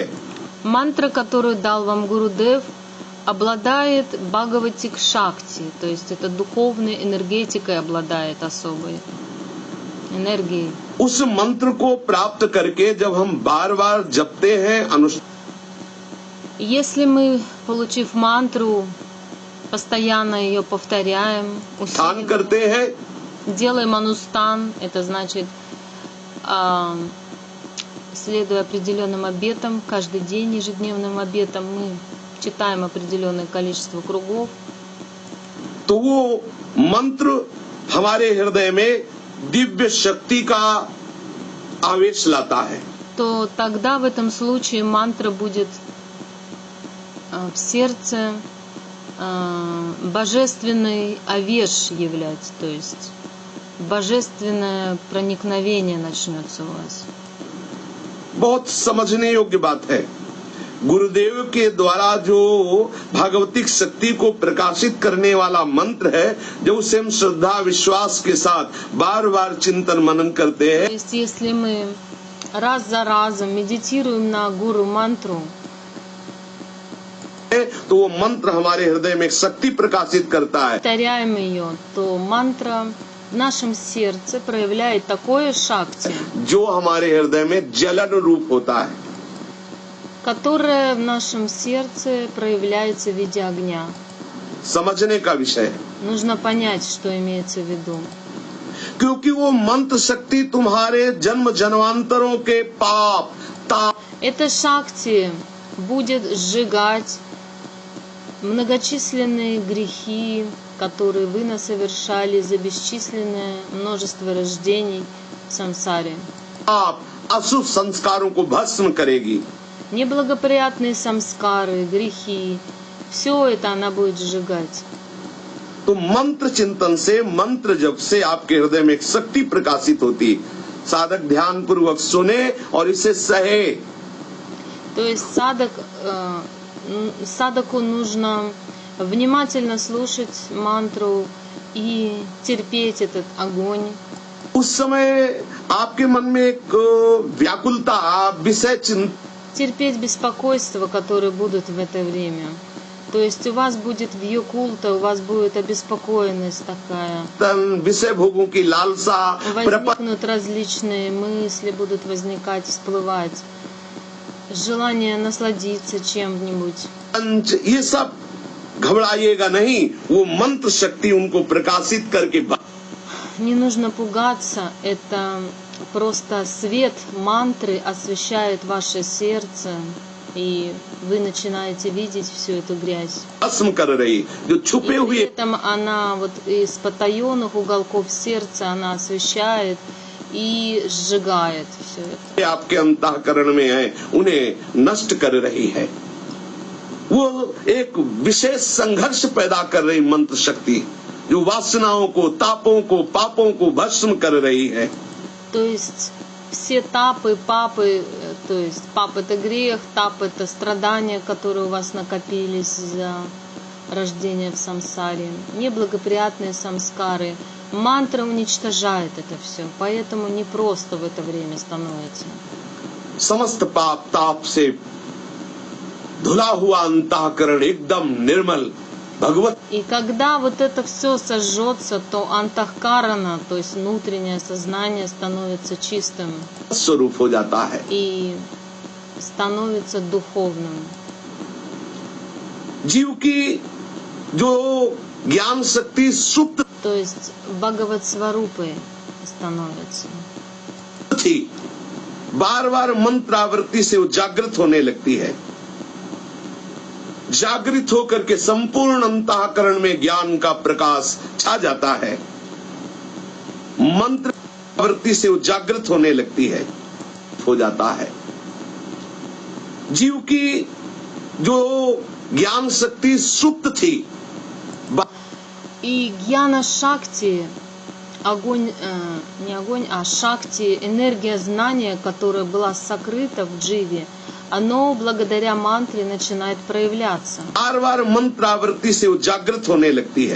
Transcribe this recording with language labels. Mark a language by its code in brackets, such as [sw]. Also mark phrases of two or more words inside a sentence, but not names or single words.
[ru] Мантра, которую дал вам Гурудев, обладает [hi] भागवतिक शक्ति, [ru] то есть это духовной энергетикой обладает особой энергией. [hi] उस मंत्र को प्राप्त करके जब हम बार बार जपते हैं, [ru] Если мы, получив мантру, постоянно ее повторяем, [hi] अनुष्ठान [ru] усиливаем, [hi] करते हैं, [ru] делаем анустан, это значит, следуя определенным обетам, каждый день ежедневным обетам мы читаем определенное количество кругов, [hi] तो वो मंत्र हमारे हृदय में दिव्य शक्ति का आवेश लाता है। [ru] то тогда в этом случае мантра будет в сердце божественный авеш являть, то есть божественное проникновение начнется у вас. [hi] बहुत समझने योग्य बात है। गुरुदेव के द्वारा जो भागवतिक शक्ति को प्रकाशित करने वाला मंत्र है, जब उसे हम श्रद्धा विश्वास के साथ बार बार चिंतन मनन करते [ru] То [hi] हैं, [ru] есть если мы раз за разом медитируем на гуру мантру, [hi] तो वो मंत्र हमारे हृदय में एक शक्ति प्रकाशित करता है, [ru] повторяем ее, то мантра в нашем сердце проявляет такое шакти, [hi] जो हमारे हृदय में जलन रूप होता है। [ru] которое в нашем сердце проявляется в виде огня. [hi] समझने का विषय है, [ru] Нужно понять, что имеется в виду. [hi] क्योंकि वो मंत्र शक्ति तुम्हारे जन्म जन्मांतरों के पाप ताप [ru] Эта шакти будет сжигать многочисленные грехи, которые вы насовершали за бесчисленное множество рождений в самсаре. [hi] अशुभ संस्कारों को भस्म करेगी। [ru] Неблагоприятные самскары, грехи, все это она будет сжигать. [hi] तो मंत्र चिंतन से, मंत्र जप से आपके हृदय में एक शक्ति प्रकाशित होती। साधक ध्यान पूर्वक सुने और इसे सहे। [ru] То есть садаку нужно внимательно слушать мантру и терпеть этот огонь. [hi] उस समय आपके मन में एक व्याकुलता, विषय चिंतन, [ru] Терпеть беспокойства, которые будут в это время. То есть у вас будет вьюкулта, у вас будет обеспокоенность такая. विषय भोगों की लालसा, Возникнут различные мысли, будут возникать, всплывать. Желание насладиться чем-нибудь. [hi] प्रपंच, ये सब घबराइएगा नहीं। वो मंत्र शक्ति उनको प्रकाशित करके [ru] Не нужно пугаться, это просто свет мантры освещает ваше сердце, и вы начинаете видеть всю эту грязь. [hi] भस्म कर रही, जो [ru] И [hi] छुपे [ru] при [hi] हुए [ru] этом она вот из потаенных уголков сердца она освещает и सжигает все это. [hi] आपके अंतःकरण में है, उन्हें नष्ट कर रही है। वो एक विशेष संघर्ष पैदा कर रही मंत्र शक्ति, जो वासनाओं को, तापों को, पापों को भस्म कर रही है। [ru] То есть все тапы, папы, то есть пап это грех, тап это страдания, которые у вас накопились за рождение в самсаре, неблагоприятные самскары. Мантра уничтожает это все, поэтому непросто в это время становится. [hi] समस्त पाप ताप से धुला हुआ अंतःकरण एकदम निर्मल भगवत [ru] И когда вот это все сожжется, то антахкарана, то есть внутреннее сознание, становится чистым [hi] स्वरूप हो जाता है। [ru] и становится духовным. [hi] जीव की जो ज्ञान शक्ति सुप्त [ru] То есть Бхагават Сварупой становится. [hi] थी, बार बार मंत्र आवृत्ति से वो जागृत होने लगती है। जागृत होकर के संपूर्ण अंतःकरण में ज्ञान का प्रकाश छा जाता है। मंत्र आवृत्ति से वो जागृत होने लगती है, हो जाता है। जीव की जो ज्ञान शक्ति सुप्त थी, [ru] И [hi] ज्ञान शक्ति, [ru] огонь, не огонь, а Шакти, энергия знания, которая была сокрыта в дживе, оно благодаря мантре начинает проявляться. [hi] बार बार मंत्र आवृत्ति से वो जागृत होने लगती है।